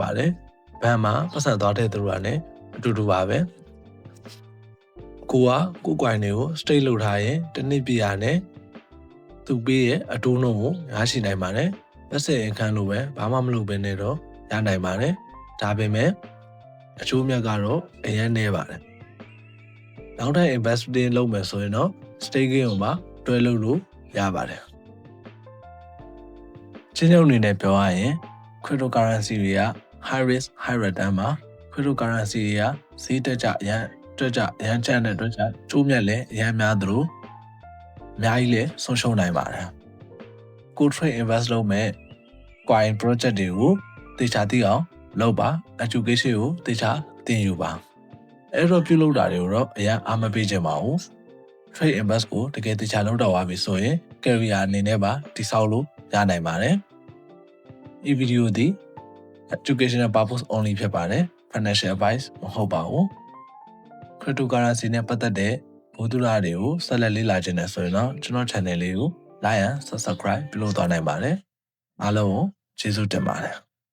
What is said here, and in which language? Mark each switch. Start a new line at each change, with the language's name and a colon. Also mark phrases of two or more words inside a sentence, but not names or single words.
Burmese: ပါတယ်ဘဏ်မှာပတ်စံသွားတဲ့သူတွေကလည်းအတူတူပါပဲကို coin တွေကို stake လုပ်ထားရင်တစ်နှစ်ပြည့်ရနဲ့သူပေးရဲ့အတိုးနှုန်းကိုရရှိနိုင်ပါတယ်လက်စအခန်းလိုပဲဘာမှမလုပ်ဘဲနဲ့တော့ရနိုင်ပါတယ်ဒါပေမဲ့အကျိုးမြတ်ကတော့အရင်နည်းပါတယ်နောက်ထပ် investing လုပ်မယ်ဆိုရင်တော့ staking ကိုမှတွဲလုပ်လို့ရပါတယ် ချင်းချုပ်အနေနဲ့ပြောရရင် cryptocurrency တွေက
English: high risk high return
Burmese: မှာ cryptocurrency တွေကဈေးတက်ကြအရန်ကျန်တဲ့အတွက်ကြောင့်ကျိုးမြတ်လည်းအရန်များသလိုအ များကြီးလည်းဆုံးရှုံးနိုင်ပါတယ်ကို
English: trade invest
Burmese: လုပ်မဲ့
English: coin project
Burmese: တွေကိုသေချာသိအောင်လုပ်ပါ education ကိုသေချာ သင်ယူပါအဲ့တော့ပြုလုပ်တာတွေကိုတော့အရန်အားမပေးချင်ပါဘူး
English: trade invest
Burmese: ကိုတကယ်သေချာလုပ်တော့ပါပြီဆိုရင် career အနေနဲ့ပါတည်ဆောက်လို့ရနိုင်ပါတယ်ဒီဗီဒီယိုဒီ
English: educational purpose only
Burmese: ဖြစ်ပါတယ်
English: financial advice
Burmese: မဟုတ်ပါဘူး cryptocurrency နဲ့ပတ်သက်တဲ့ဘုဒ္ဓရာတွေကိုဆက်လက်လေ့လာခြင်းနဲ့ဆိုရင်တော့ကျွန်တော် channel လေးကို
English: like and subscribe
Burmese: ပြုလုပ်သွားနိုင်ပါတယ်အားလုံးကိုကျေးဇူးတင်ပါတယ်